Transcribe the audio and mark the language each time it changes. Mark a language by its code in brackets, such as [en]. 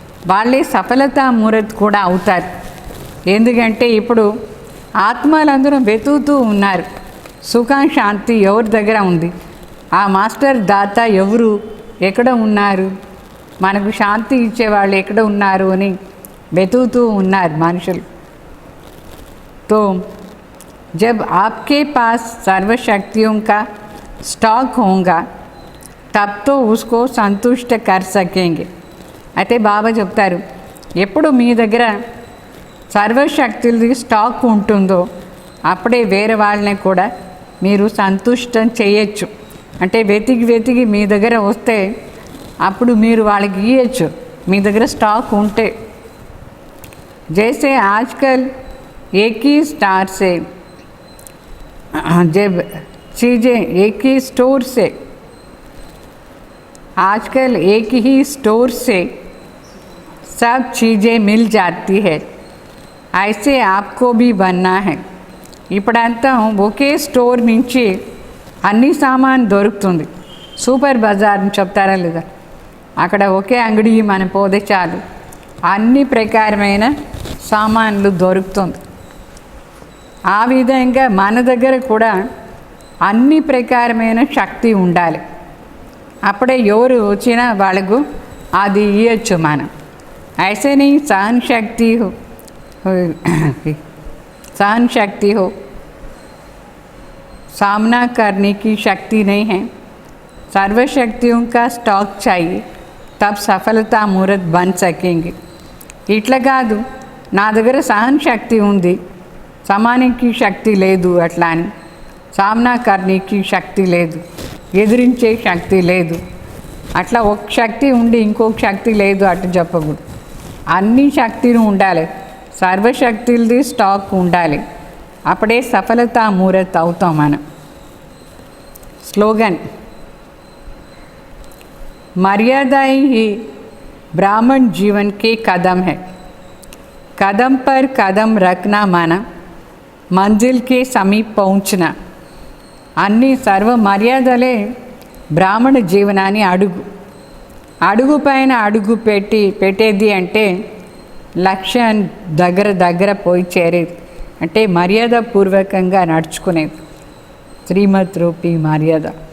[te] వాళ్ళే సఫలతా మూర్తి కూడా అవుతారు. ఎందుకంటే ఇప్పుడు ఆత్మలందరూ వెతుకుతూ ఉన్నారు. సుఖం శాంతి ఎవరి దగ్గర ఉంది? ఆ మాస్టర్ దాత ఎవరు, ఎక్కడ ఉన్నారు, మనకు శాంతి ఇచ్చేవాళ్ళు ఎక్కడ ఉన్నారు అని వెతుకుతూ ఉన్నారు మనుషులు. [hi] तो जब आपके पास सर्वशक्तियों का स्टॉक होगा तब तो उसको संतुष्ट कर सकेंगे. [te] అయితే బాబా చెప్తారు, ఎప్పుడు మీ దగ్గర సర్వశక్తులది స్టాక్ ఉంటుందో అప్పుడే వేరే వాళ్ళని కూడా మీరు సంతుష్టం చేయొచ్చు. అంటే వెతికి మీ దగ్గర వస్తే అప్పుడు మీరు వాళ్ళకి ఇవ్వచ్చు, మీ దగ్గర స్టాక్ ఉంటే. [hi] जैसे आजकल एक ही स्टार से जब चीज़ें एक ही स्टोर से आजकल एक ही स्टोर से सब चीज़ें मिल जाती है, ऐसे आपको भी बनना है. [te] ఇప్పుడంతా ఒకే స్టోర్ నుంచి అన్ని సామాన్ దొరుకుతుంది. సూపర్ బజార్ అని చెప్తారా లేదా? అక్కడ ఒకే అంగడి మనం పోతే చాలు, అన్ని ప్రకారమైన సామాన్లు దొరుకుతుంది. ఆ విధంగా మన దగ్గర కూడా అన్ని ప్రకారమైన శక్తి ఉండాలి. అప్పుడే ఎవరు వచ్చినా వాళ్ళకు అది ఇవ్వచ్చు మనం. [hi] ऐसे नहीं सहन शक्ति हो सामना करने की शक्ति नहीं है. सर्वशक्तियों का स्टॉक चाहिए तब सफलता मूर्त बन सकेंगे. [te] ఇట్లా కాదు, నా దగ్గర సహన శక్తి ఉంది, సమానికి శక్తి లేదు, అట్లా అని [hi] సామ్నా కర్ణీకి [te] శక్తి లేదు, ఎదిరించే శక్తి లేదు, అట్లా ఒక శక్తి ఉండి ఇంకొక శక్తి లేదు అట్లా చెప్పకూడదు. అన్ని శక్తులు ఉండాలి, సర్వశక్తులది స్టాక్ ఉండాలి. అప్పుడే సఫలతా మూర్తి అవుతాం మనం. [hi] స్లోగన్, मर्यादाएं ही ब्राह्मण जीवन के कदम है. कदम पर कदम रखना माना मंजिल के समीप पहुंचना. [te] అన్ని సర్వ మర్యాదలే బ్రాహ్మణ జీవనాన్ని అడుగు పైన అడుగు పెట్టేది అంటే లక్ష్యం దగ్గర పోయి చేరేది, అంటే మర్యాదపూర్వకంగా నడుచుకునేది, శ్రీమత్ రూపీ మర్యాద.